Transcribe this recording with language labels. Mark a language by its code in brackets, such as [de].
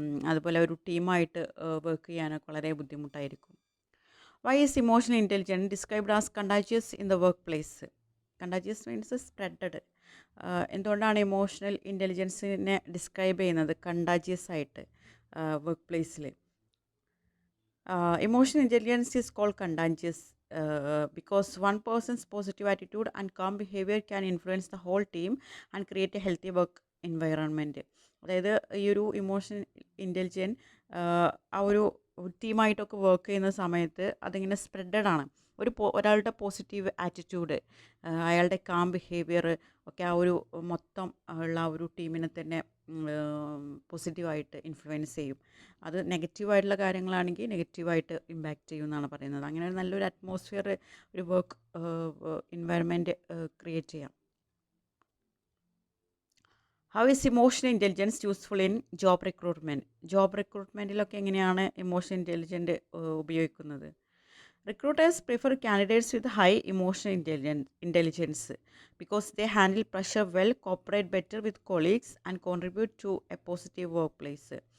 [ml] അതുപോലെ ഒരു ടീമായിട്ട് വർക്ക് ചെയ്യാനൊക്കെ വളരെ ബുദ്ധിമുട്ടായിരിക്കും. [en] Why is emotional intelligence described as contagious in the workplace? Contagious means spreaded. [ml] എന്തുകൊണ്ടാണ് ഇമോഷണൽ ഇൻ്റലിജൻസിനെ ഡിസ്ക്രൈബ് ചെയ്യുന്നത് കണ്ടാജിയസ് ആയിട്ട് വർക്ക് പ്ലേസിൽ? [en] Emotional intelligence is called contagious because one person's positive attitude and calm behavior can influence the whole team and create a healthy work environment. [ml] അതായത് ഈ ഒരു emotional intelligent ആ ഒരു ടീമായിട്ടൊക്കെ work ചെയ്യുന്ന സമയത്ത് അതിങ്ങനെ സ്പ്രെഡാണ്. ഒരാളുടെ പോസിറ്റീവ് ആറ്റിറ്റ്യൂഡ്, അയാളുടെ കാം ബിഹേവിയർ ഒക്കെ ആ ഒരു മൊത്തം ഉള്ള ആ ഒരു ടീമിനെ തന്നെ പോസിറ്റീവായിട്ട് ഇൻഫ്ലുവൻസ് ചെയ്യും. അത് നെഗറ്റീവായിട്ടുള്ള കാര്യങ്ങളാണെങ്കിൽ നെഗറ്റീവായിട്ട് ഇമ്പാക്റ്റ് ചെയ്യും എന്നാണ് പറയുന്നത്. അങ്ങനെ നല്ലൊരു അറ്റ്മോസ്ഫിയർ, ഒരു വർക്ക് എൻവയറമെൻറ്റ് ക്രിയേറ്റ് ചെയ്യാം. [en] How is emotional intelligence useful in job recruitment? [ml] Job റിക്രൂട്ട്മെൻറ്റിലൊക്കെ എങ്ങനെയാണ് ഇമോഷണൽ ഇൻ്റലിജൻറ്റ് ഉപയോഗിക്കുന്നത്? [en] Recruiters prefer candidates with high emotional intelligence because they handle pressure well, cooperate better with colleagues, and contribute to a positive workplace.